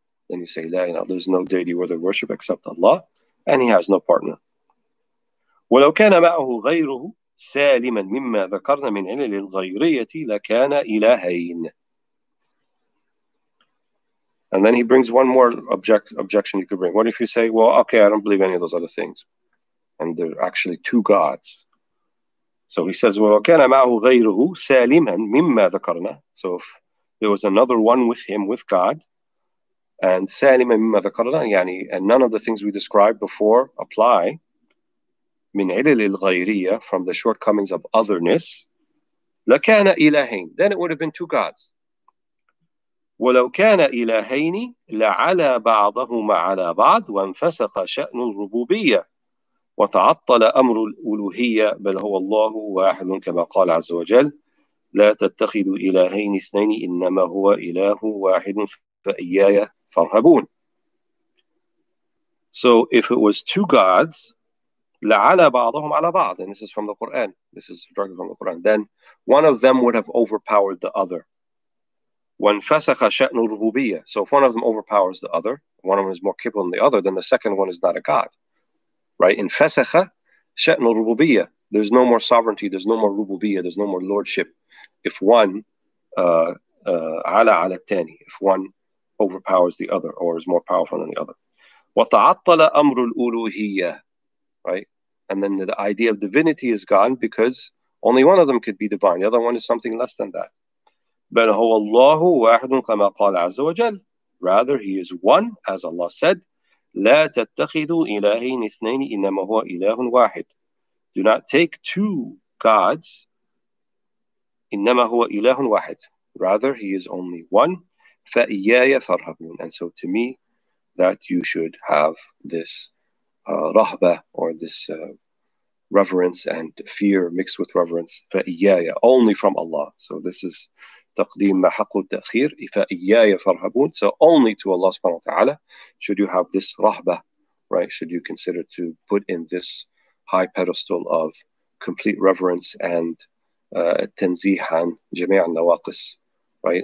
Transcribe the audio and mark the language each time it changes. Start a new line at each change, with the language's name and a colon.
English: Then you say لا, there's no deity worthy of worship except Allah, and he has no partner.
Arabic: ولو كان معه غيره سالما مما ذكرنا من علل الغيرية لكان إلهين.
English: And then he brings one more objection you could bring. What if you say, well, okay, I don't believe any of those other things, and there are actually two gods? So he says, well,
Arabic: كان معه غيره سالما مما ذكرنا.
English: So if there was another one with him, with God, and
Arabic: سالما مما ذكرنا, يعني,
English: and none of the things we described before apply,
Arabic: من علل الغيرية,
English: from the shortcomings of otherness,
Arabic: لكان إلهين,
English: then it would have been two gods.
Arabic: ولو كان إلهين لعلى بعضهما على بعض وانفسخ شأن الربوبية وتعطل أمر الألوهية بل هو الله واحد كما قال عز وجل لا تتخذوا إلهين اثنين إنما هو إله واحد فإياي فارهبون.
English: So if it was two gods,
Arabic: لَعَلَى بَعْضُهُمْ عَلَى بَعْضٍ,
English: and this is from the Quran. This is directly from the Quran. Then one of them would have overpowered the other.
Arabic: وَانْفَسَخَ شَأْنُ الرُّبُوبِيَّةِ.
English: So if one of them overpowers the other, one of them is more capable than the other, then the second one is not a god. Right?
Arabic: In فَسَخَ شَأْنُ الرُّبُوبِيَّةِ.
English: There's no more sovereignty, there's no more rububiyyah, there's no more lordship. If one
Arabic: عَلَى عَلَى الثاني,
English: if one overpowers the other or is more powerful than the other.
Arabic: وَتَعَطَّلَ أَمْرُ الْأُلُوهِيَّةِ. Right?
English: And then the idea of divinity is gone because only one of them could be divine. The other one is something less than that.
Arabic: بل هو الله واحد كما قال عز وجل.
English: Rather, he is one, as Allah said,
Arabic: لا تتخذوا إلهين اثنين إنما هو إله واحد.
English: Do not take two gods.
Arabic: إنما هو إله واحد.
English: Rather, he is only one.
Arabic: فإياي فارهبون.
English: And so to me, that you should have this rahbah, or this reverence and fear mixed with reverence. فإياي, only from Allah. So this is
Arabic: تقديم ما حق التأخير. فإياي فارهبون.
English: So only to Allah subhanahu wa ta'ala should you have this rahbah, right? Should you consider to put in this high pedestal of complete reverence and
Arabic: تنزيه عن جميع النواقص,
English: right?